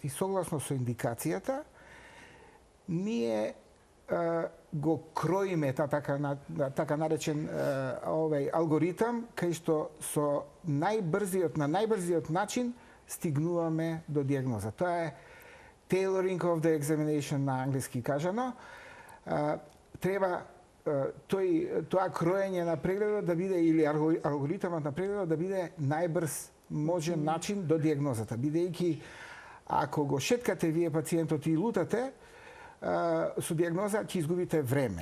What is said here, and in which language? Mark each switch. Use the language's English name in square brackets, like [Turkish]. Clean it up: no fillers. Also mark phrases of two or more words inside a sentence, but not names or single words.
[Macedonian] И согласно со индикацијата, ние го кроиме така наречен алгоритам, кај што со на најбрзиот начин стигнуваме до диагноза. Тоа е [English] tailoring of the examination [Macedonian] на англиски кажано. Треба тоа кроење на прегледот да биде, или алгоритамот на прегледот да биде најбрз можен начин до диагнозата. Бидејќи, ако го шеткате вие пациентот и лутате, со диагноза ќе изгубите време.